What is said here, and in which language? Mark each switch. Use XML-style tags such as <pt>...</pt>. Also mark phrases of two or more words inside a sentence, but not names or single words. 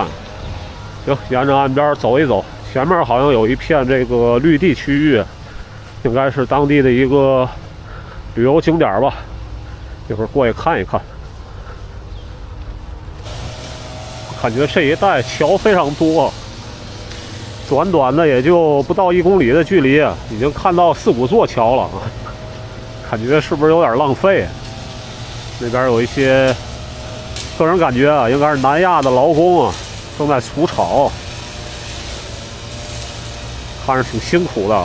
<zh>行，沿着岸邊走一走，前面好像有一片這個綠地區域，應該是當地的一個旅遊景點吧。一會兒過去看一看。感覺這一帶橋非常多，短短的也就不到1公里的距離，已經看到4、5座橋了，感覺是不是有點浪費？那邊有一些，個人感覺啊，應該是南亞的勞工啊，正在除草，看着挺辛苦的啊。</zh>